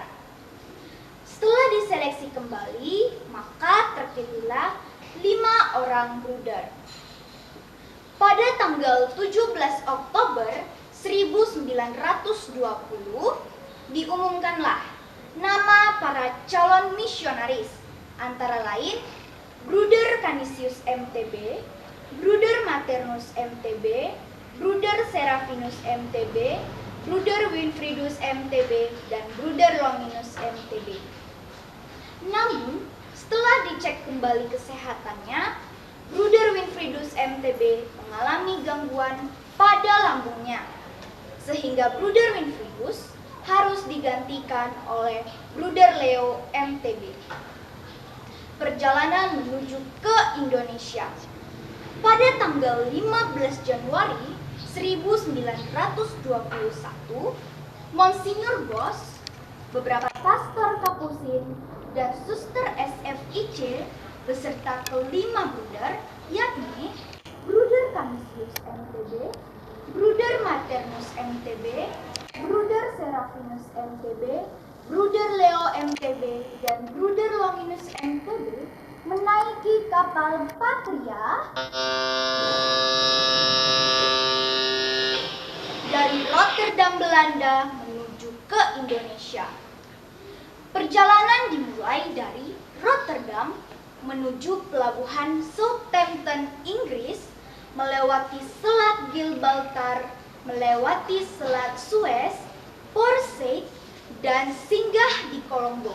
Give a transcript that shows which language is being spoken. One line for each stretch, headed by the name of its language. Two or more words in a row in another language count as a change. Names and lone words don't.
Indonesian: Setelah diseleksi kembali, maka terpilihlah 5 orang broeder. Pada tanggal 17 Oktober 1920, diumumkanlah nama para calon misionaris, antara lain Broeder Canisius MTB, Broeder Maternus MTB, Broeder Serafinus MTB, Broeder Winfridus MTB, dan Broeder Longinus MTB. Namun, setelah dicek kembali kesehatannya, Broeder Winfridus MTB mengalami gangguan pada lambungnya, sehingga Broeder Winfridus harus digantikan oleh Broeder Leo MTB. Perjalanan menuju ke Indonesia. Pada tanggal 15 Januari 1921, Monsignor Bos, beberapa pastor Kapusin, dan suster SFIC beserta kelima broeder, yakni Broeder Canisius MTB, Broeder Maternus MTB, Broeder Serafinus MTB, Broeder Leo MTB, dan Broeder Longinus MTB menaiki kapal Patria dari Rotterdam, Belanda menuju ke Indonesia. Perjalanan dimulai dari Rotterdam menuju pelabuhan Southampton, Inggris, melewati Selat Gibraltar, melewati Selat Suez, Port Said, dan singgah di Kolombo.